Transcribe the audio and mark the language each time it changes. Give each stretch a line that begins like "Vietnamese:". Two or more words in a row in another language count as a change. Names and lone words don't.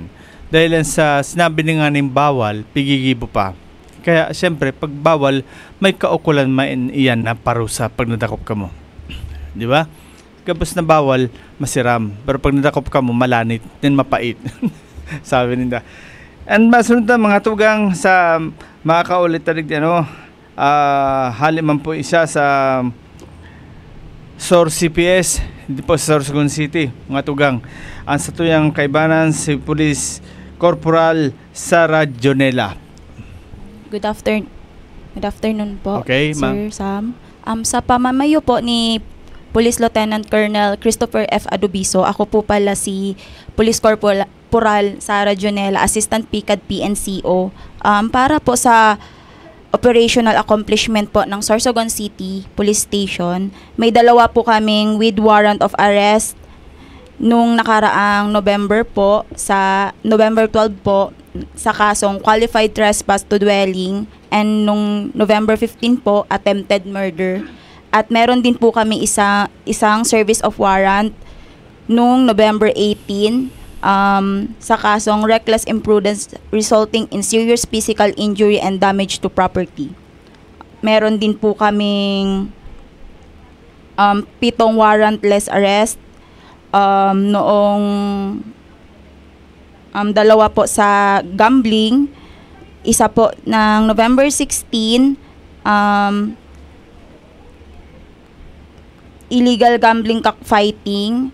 Bikol: Dahil sa sinabi nga ng bawal, pigigibo pa.
Filipino: Kaya siyempre, pag bawal, may kaukulan iyan na parusa pag nadakop ka mo.
Bikol: Di ba? Kapos na bawal, masiram. Pero pag nadakop ka mo, malanit, then mapait.
Filipino: Sabi nila.
Bikol: And masunod na mga tugang sa makakaulit talig haliman po isa sa SOR CPS, hindi po sa Sorsogon City, mga tugang. Ang sa tuyang kaibanan si Police Corporal Sara Jonela.
English: Good afternoon po, okay, Sir Sam.
Filipino: Sa pamamayo po ni Police Lieutenant Colonel Christopher F. Adubiso, ako po pala si Police Corporal Sara Jonela, Assistant PCAD PNCO. Para po sa operational accomplishment po ng Sorsogon City Police Station, may dalawa po kaming
English: with warrant of arrest
Filipino: nung nakaraang November 12 po sa kasong
English: qualified trespass to dwelling,
Filipino: and nung November 15 po
English: attempted murder.
Filipino: At meron din po kami isang
English: service of warrant
Filipino: nung November 18 sa kasong
English: reckless imprudence resulting in serious physical injury and damage to property.
Filipino: Meron din po kaming 7
English: warrantless arrest
Filipino: noong 2 po sa gambling, isa po ng November 16
English: illegal gambling cockfighting.